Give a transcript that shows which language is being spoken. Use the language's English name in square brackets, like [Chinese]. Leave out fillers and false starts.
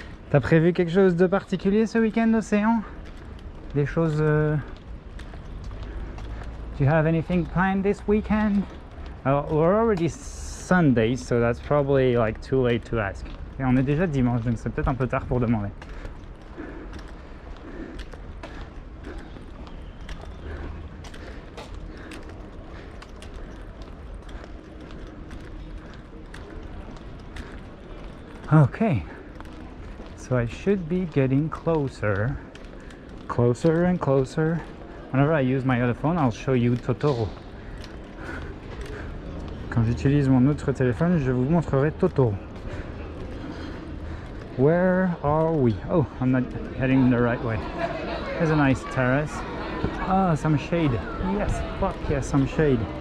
[French] T'as prévu quelque chose de particulier ce week-end, Océan? Des choses... [English] Do you have anything planned this weekend? We're already Sunday, so that's probably like too late to ask. [French] Et on est déjà dimanche, donc c'est peut-être un peu tard pour demander. [English] Okay. So I should be getting closer and closer. Whenever I use my other phone, I'll show you Totoro. [French] Quand j'utilise mon autre téléphone, je vous montrerai Totoro. [English] Where are we? Oh, I'm not heading the right way. There's a nice terrace. Ah, some shade. Yes, fuck yes, some shade.